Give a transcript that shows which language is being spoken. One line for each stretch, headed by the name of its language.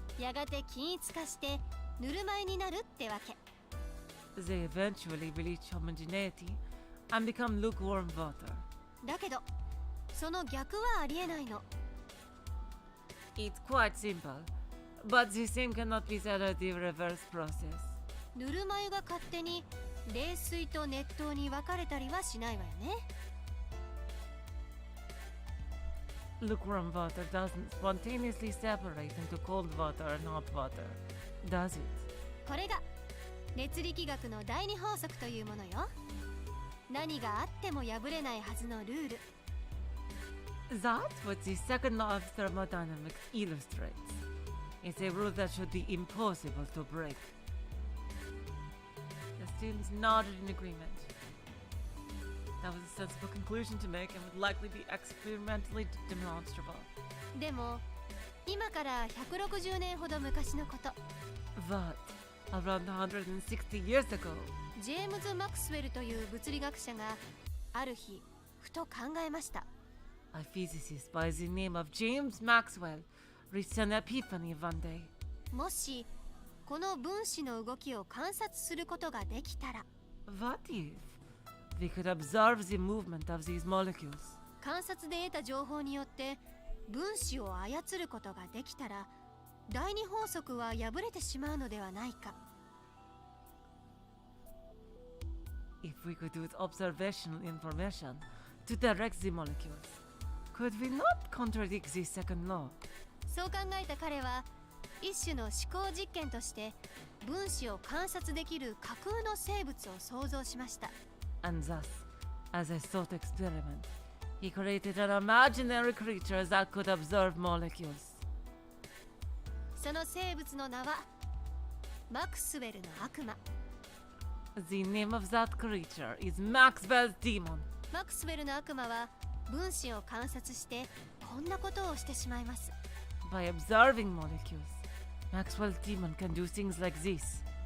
Japanese: やがて均一化してぬるま湯になるってわけ。
English: They eventually reach homogeneity and become lukewarm water.
Japanese: だけどその逆はありえないの。
English: It's quite simple, but the same cannot be said of the reverse process.
Japanese: ぬるま湯が勝手に冷水と熱湯に分かれたりはしないわよね。
English: Lukewarm water doesn't spontaneously separate into cold water and hot water, does it?
Japanese: これが熱力学の第二法則というものよ。何があっても破れないはずのルール。
English: That's what the second law of thermodynamics illustrates. It's a rule that should be impossible to break. The students nodded in agreement. That was a sensible conclusion to make and would likely be experimentally demonstrable.
Japanese: でも今から160年ほど昔のこと。
English: What? Around 160 years ago?
Japanese: ジェームズ・マクスウェルという物理学者がある日ふと考えました。
English: A physicist by the name of James Maxwell reached an epiphany one day.
Japanese: もしこの分子の動きを観察することができたら、
English: What if we could observe the movement of these molecules?
Japanese: 観察で得た情報によって分子を操ることができたら、第二法則は破れてしまうのではないか。
English: If we could use observational information to direct the molecules, could we not contradict the second law?
Japanese: そう考えた彼は一種の思考実験として分子を観察できる架空の生物を創造しました。
English: And thus, as a thought experiment, he created an imaginary creature that could observe molecules.
Japanese: その生物の名はマクスウェルの悪魔。
English: The name of that creature is Maxwell's demon.
Japanese: マクスウェルの悪魔は分子を観察してこんなことをしてしまいます。
English: By observing molecules, Maxwell's demon can do things like this.